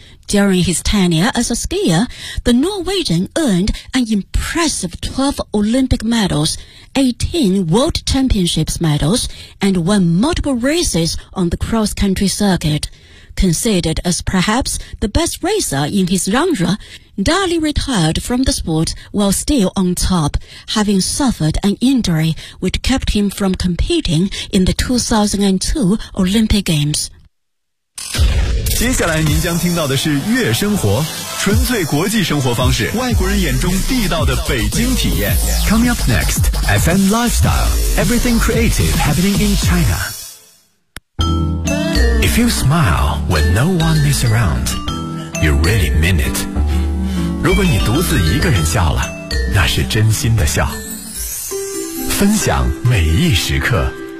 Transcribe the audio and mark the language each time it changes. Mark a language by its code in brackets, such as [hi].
[en] During his tenure as a skier, the Norwegian earned an impressive 12 Olympic medals, 18 World Championships medals, and won multiple races on the cross-country circuit. Considered as perhaps the best racer in his genre, Dahle retired from the sport while still on top, having suffered an injury which kept him from competing in the 2002 Olympic Games. [zh] 接下来您将听到的是月生活，纯粹国际生活方式，外国人眼中地道的北京体验。 [en] Coming up next, FM Lifestyle, everything creative happening in China. If you smile when no one is around, you really mean it. [zh] 如果你独自一个人笑了，那是真心的笑，分享每一时刻。